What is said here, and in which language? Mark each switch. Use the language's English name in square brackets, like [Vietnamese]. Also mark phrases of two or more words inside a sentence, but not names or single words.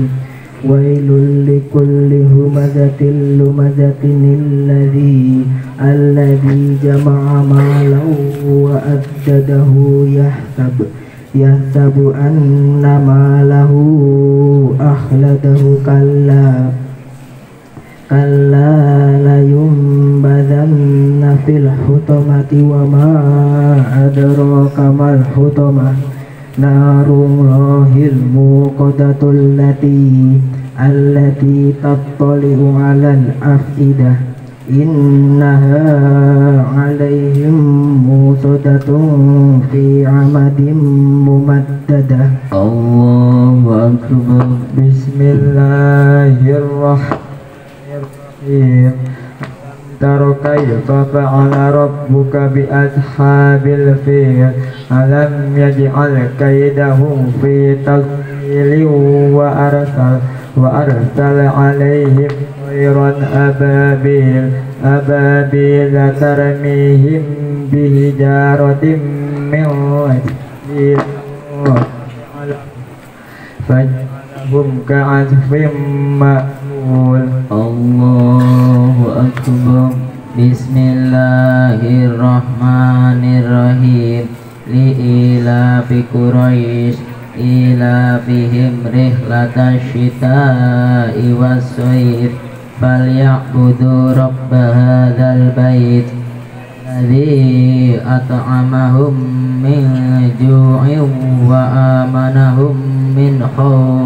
[Arabic] ويل لكل همزة لمزة الذي جمع مالا وعدده يحسب أن ماله أخلده كلا لينبذن في الحطمة وما أدراك ما الحطمة نار الله الموقدة التي تطلع على الأفئدة إنها عليهم مؤصدة في عمد ممددة. الله أكبر. بسم الله الرحمن الرحيم. تر كيف فعل ربك بأصحاب الفيل ألم يجعل كيدهم في تضليل وأرسل عليهم طيرا أبابيل ترميهم بحجارة من سجيل فجعلهم كعصف مأكول. الله أكبر. بسم الله الرحمن الرحيم. لإيلاف قريش إيلافهم رحلة الشتاء والصيف فليعبدوا رب هذا البيت الذي أطعمهم من جوع وآمنهم من خوف.